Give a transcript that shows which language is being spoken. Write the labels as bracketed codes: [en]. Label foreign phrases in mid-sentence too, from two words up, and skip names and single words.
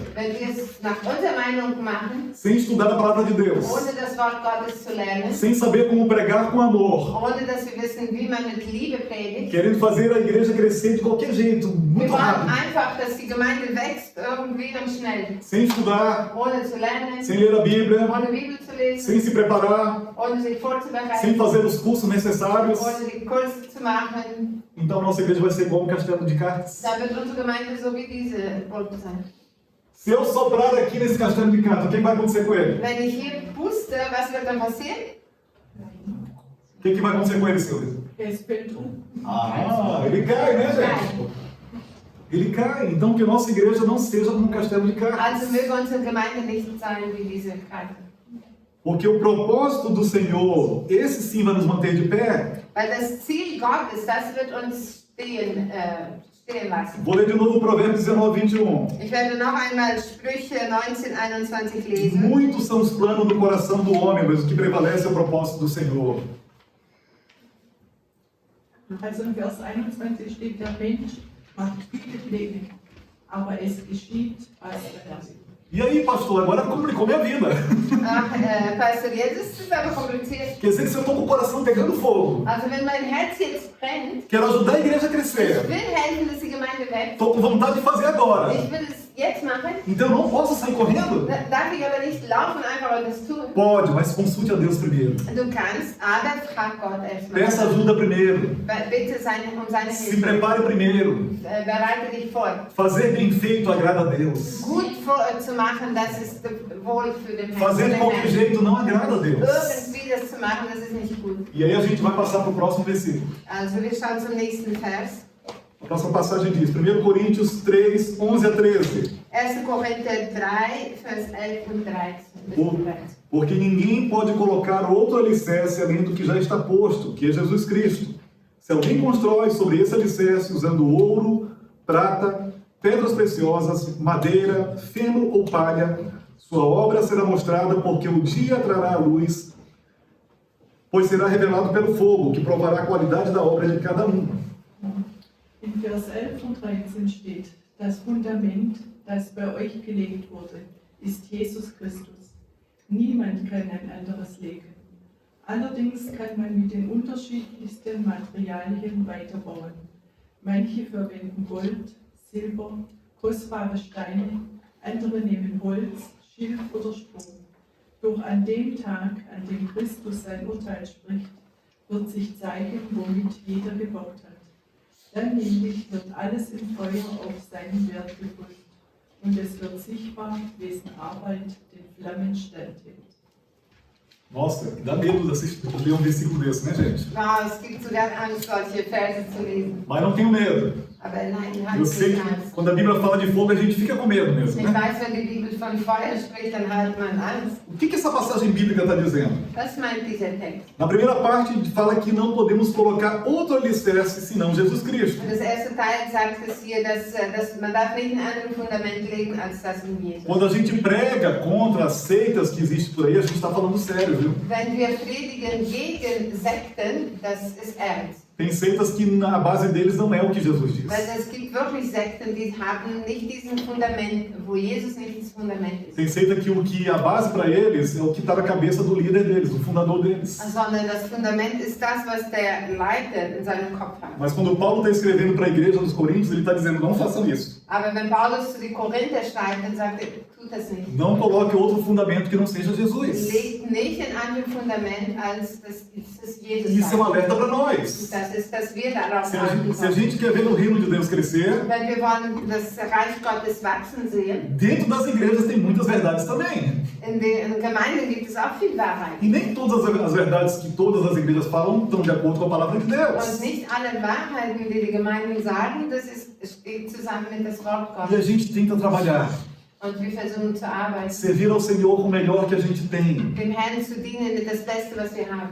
[de] wenn wir es nach unserer Meinung machen, [pt] sem estudar a palavra de Deus, [de] ohne das Wort Gottes zu lernen, [pt] sem saber como pregar com amor, [de] ohne dass wir wissen, wie man mit Liebe predigt. [pt] querendo fazer a igreja crescer de qualquer jeito, [de] Wir [pt] muito [de] wollen [pt] rápido, [de] einfach, dass die Gemeinde wächst, irgendwie und schnell. [pt] sem estudar, [de] Ohne zu lernen, [pt] sem ler a Bíblia, [de] ohne Bibel zu lesen, [pt] sem se preparar, [de] ohne sich [pt] sem [de] vorzubereiten, [pt] fazer os cursos necessários. [de] ohne die Kurse zu machen. [pt] Então nossa igreja vai ser igual um castelo de cartas. [de] Da wird unsere Gemeinde so wie diese Burg sein. [pt] Se eu soprar aqui nesse castelo de cartas, o que vai acontecer com ele? [de] Wenn ich hier puste, was wird dann passieren? [pt] O que vai acontecer com ele, Silvia? [de] Es fällt [pt] Ah, ele cai, né, gente? Ele cai. Então que a nossa igreja não seja como um castelo de cartas. [de] Also möge unsere Gemeinde nicht sein wie diese Karte. [pt] Porque o propósito do Senhor, esse sim vai nos manter de pé. [de] Weil das Ziel Gottes, das wird uns stehen lassen. [pt] Vou ler de novo o Provérbios 19, 21. [de] Ich werde noch einmal Sprüche 19, 21 lesen. [pt] Muitos são os planos do coração do homem, mas o que prevalece é o propósito do Senhor. [de] Also in Vers 21 steht, der Mensch macht viele Pläne, aber es geschieht, was er will. [pt] E aí, pastor, agora complicou minha vida. [de] Ach, Pastor, jetzt ist es aber kompliziert. [pt] Quer dizer que se eu estou com o coração pegando fogo, [de] Also wenn mein Herz jetzt brennt, [pt] quero ajudar a igreja a [de] ich [pt] crescer, [de] will helfen, dass die Gemeinde wächst. [pt] estou com vontade de fazer agora. [de] Ich will es jetzt machen. [pt] Então eu não posso sair correndo? [de] Darf ich aber nicht laufen einfach und das tun. [pt] Pode, mas consulte a Deus primeiro. [de] Du kannst, aber frag Gott erstmal. [pt] Peça ajuda primeiro. [de] Bitte seine [pt] Se [de] Hilfe. [pt] prepare primeiro. [de] Bereite dich vor. [pt] Fazer bem feito agrada a Deus. [de] Gut zu machen, das ist wohl für den Herrn. [pt] Fazer de qualquer jeito não agrada a Deus. [de] Irgendwie das zu machen, das ist nicht gut. [pt] E aí a gente vai passar para o próximo versículo. [de] Also wir schauen zum nächsten Vers. [pt] A próxima passagem diz, 1 Coríntios 3, 11 a 13. [de] 1. Korinther 3, Vers 11 und 13. [pt] Porque ninguém pode colocar outro alicerce além do que já está posto, que é Jesus Cristo. Se alguém constrói sobre esse alicerce usando ouro, prata, pedras preciosas, madeira, feno ou palha, sua obra será mostrada porque o dia trará a luz, pois será revelado pelo fogo, que provará a qualidade da obra de cada um. [de] In Vers 11 und 13 steht, das Fundament, das bei euch gelegt wurde, ist Jesus Christus. Niemand kann ein anderes legen. Allerdings kann man mit den unterschiedlichsten Materialien weiterbauen. Manche verwenden Gold, Silber, kostbare Steine, andere nehmen Holz, Schilf oder Stroh. Doch an dem Tag, an dem Christus sein Urteil spricht, wird sich zeigen, womit jeder gebaut hat. Dann nämlich wird alles im Feuer auf seinen Wert geprüft und es wird sichtbar, wessen Arbeit den Flammen standhält. [pt] Nossa, dá medo de ler um versículo desse, né, gente? [de] Wow, es gibt sogar Angst, solche Verse zu lesen. [pt] Mas não tenho medo. [de] Aber nein, [pt] Eu [de] halt [pt] sei [de] nicht [pt] que [de] Angst. [pt] quando a Bíblia fala de fogo, a gente fica com medo mesmo, [de] Ich [pt] né? [de] weiß, wenn die Bibel von Feuer spricht, dann hat man Angst. [pt] O que essa passagem bíblica está dizendo? [de] Was meint dieser Text? [pt] Na primeira parte, fala que não podemos colocar outro alicerce senão Jesus Cristo. [de] Und das erste Teil sagt es hier, dass man darf nicht ein anderes Fundament legen als das in Jesus. [pt] Quando a gente prega contra as seitas que existem por aí, a gente está falando sério, viu? [de] Wenn wir predigen gegen Sekten, das ist ernst. [pt] Tem seitas que na base deles não é o que Jesus diz. [de] Weil es gibt wirklich Sekten, die haben nicht diesen Fundament, wo Jesus nicht das Fundament ist. [pt] Tem seita que a base para eles é o que está na cabeça do líder deles, do fundador deles. [de] Sondern das Fundament ist das, was der Leiter in seinem Kopf hat. [pt] Mas quando Paulo está escrevendo para a igreja dos Coríntios, ele está dizendo, não façam isso. [de] Aber wenn Paulus zu den Korinther schreibt, dann sagt er, tut das nicht. [pt] Não coloque outro fundamento que não seja Jesus. [de] Legt nicht ein anderes Fundament als das Jesus. [pt] Isso é um [de] sagt. [pt] alerta para nós. [de] Das ist, dass wir darauf [pt] Se [de] achten [pt] a [de] sollen. [pt] gente quer ver o reino de Deus crescer, [de] Wenn wir wollen das Reich Gottes wachsen sehen, [pt] dentro das igrejas tem muitas verdades também. [de] in den Gemeinden gibt es auch viel Wahrheit. [pt] E nem todas as verdades que todas as igrejas falam estão de acordo com a palavra de [de] Und [pt] Deus. [de] nicht alle Wahrheiten, die die Gemeinden sagen, steht zusammen mit das Wort [pt] E a [de] Gottes. [pt] gente tenta trabalhar, [de] Und wir versuchen zu arbeiten, [pt] servir ao Senhor com o melhor que a gente tem. [de] dem Herrn zu dienen mit das Beste, was wir haben.